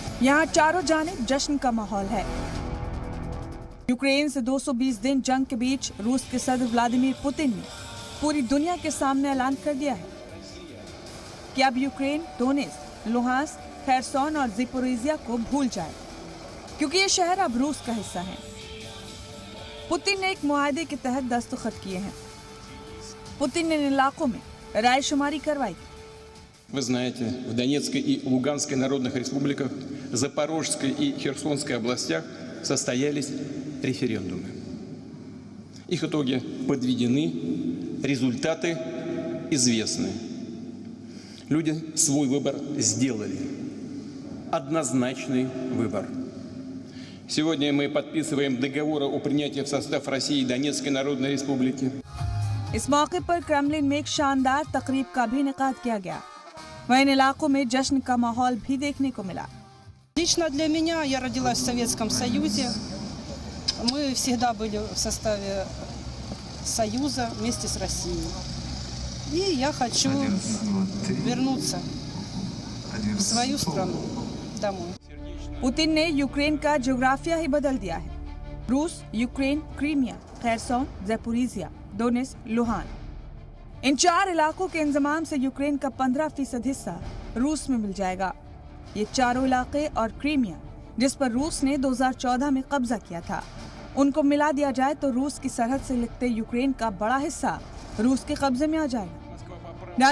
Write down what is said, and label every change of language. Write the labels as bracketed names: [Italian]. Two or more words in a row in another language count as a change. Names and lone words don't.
[Urdu] یہاں چاروں جانب جشن کا ماحول ہے۔ یوکرین سے 220 دن جنگ کے بیچ روس کے صدر ولادیمیر پوتن نے پوری دنیا کے سامنے اعلان کر دیا ہے کہ اب یوکرین ڈونیتسک، لوہانسک، خیرسون اور زاپوریژیا کو بھول جائے، کیونکہ یہ شہر اب روس کا حصہ ہے. پوتن نے ایک معاہدے کے تحت دستخط کیے ہیں. پوتن نے ان علاقوں میں رائے شماری کروائی. [Russian] Вы знаете, в Донецкой и Луганской народных республиках, Запорожской и Херсонской областях состоялись референдумы. Их итоги подведены, результаты известны. Люди свой выбор сделали. Однозначный выбор. Сегодня мы подписываем договор о принятии в состав России Донецкой Народной Республики. [Urdu] اس موقع پر کریملن میں ایک شاندار تقریب کا بھی انعقاد کیا گیا. وہیں ان علاقوں میں جشن کا ماحول بھی دیکھنے کو ملا. [Russian] Лично для меня, я родилась в Советском Союзе. Мы всегда были в составе Союза вместе с Россией. И я хочу вернуться в свою страну, домой. [Urdu] پوتن نے یوکرین کا جغرافیہ ہی بدل دیا ہے. روس، یوکرین، کریمیا، خیرسون، زاپوریژیا، ڈونیتسک، لوہان، ان 4 علاقوں کے انتظام سے یوکرین کا 15% حصہ روس میں مل جائے گا. یہ چاروں علاقے اور کریمیا، جس پر روس نے 2014 میں قبضہ کیا تھا، ان کو ملا دیا جائے تو روس کی سرحد سے لگتے یوکرین کا بڑا حصہ روس کے قبضے میں آ جائے گا.